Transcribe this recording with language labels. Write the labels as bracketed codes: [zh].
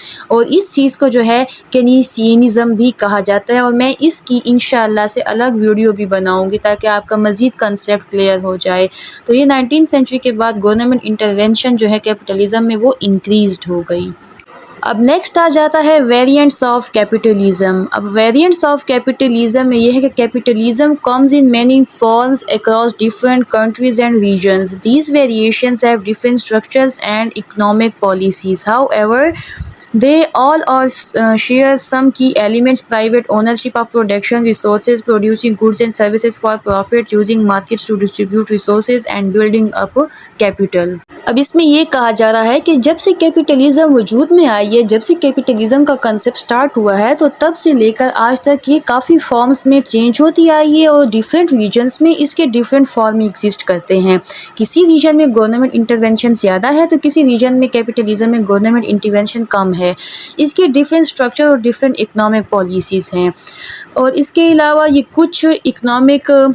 [ur] اور اس چیز کو جو ہے کینیسینزم بھی کہا جاتا ہے، اور میں اس کی انشاءاللہ سے الگ ویڈیو بھی بناؤں گی تاکہ آپ کا مزید کنسیپٹ کلیئر ہو جائے۔ تو یہ 19 سینچری کے بعد گورنمنٹ انٹرونشن جو ہے کیپٹلزم میں وہ انکریزڈ ہو گئی۔ اب نیکسٹ آ جاتا ہے ویریئنٹس آف کیپٹلزم۔ اب ویریئنٹس آف کیپٹلزم میں یہ ہے کہ capitalism [en] comes in many forms across different countries and regions. These variations have different structures and economic policies. However, they all share some key elements: private ownership of production resources, producing goods and services for profit, using markets to distribute resources, and building up capital. [ur] اب اس میں یہ کہا جا رہا ہے کہ جب سے کیپٹلزم وجود میں آئی ہے، جب سے کیپٹلزم کا کنسیپٹ سٹارٹ ہوا ہے، تو تب سے لے کر آج تک یہ کافی فارمز میں چینج ہوتی آئی ہے، اور ڈیفرنٹ ریجنز میں اس کے ڈیفرنٹ فارم ایگزسٹ کرتے ہیں۔ کسی ریجن میں گورنمنٹ انٹرونشن زیادہ ہے تو کسی ریجن میں کیپٹلزم میں گورنمنٹ انٹرونشن کم ہے۔ اس کے ڈیفرنٹ اسٹرکچر اور ڈیفرنٹ اکنامک پالیسیز ہیں، اور اس کے علاوہ یہ کچھ اکنامک